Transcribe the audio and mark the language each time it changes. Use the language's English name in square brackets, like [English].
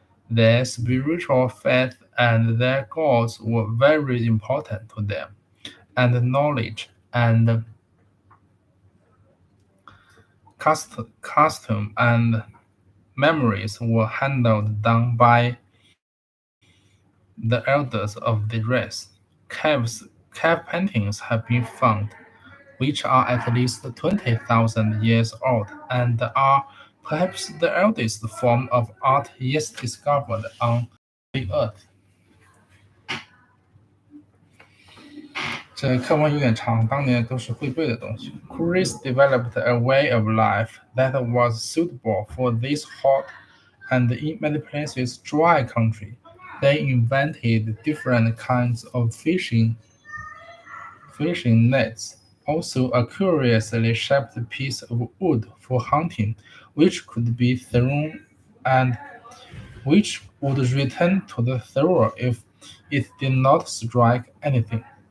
[English] Their spiritual faith and their gods were very important to them, and knowledge and custom and memories were handled down by the elders of the race. Cave paintings have been found, which are at least 20,000 years old and are perhaps the eldest form of art yet discovered on the earth. [Chinese] 这课文有点长，当年都是会背的东西。 [English] Koris developed a way of life that was suitable for this hot and in many places dry country. They invented different kinds of fishing nets, also a curiously shaped piece of wood for hunting, which could be thrown and which would return to the thrower if it did not strike anything.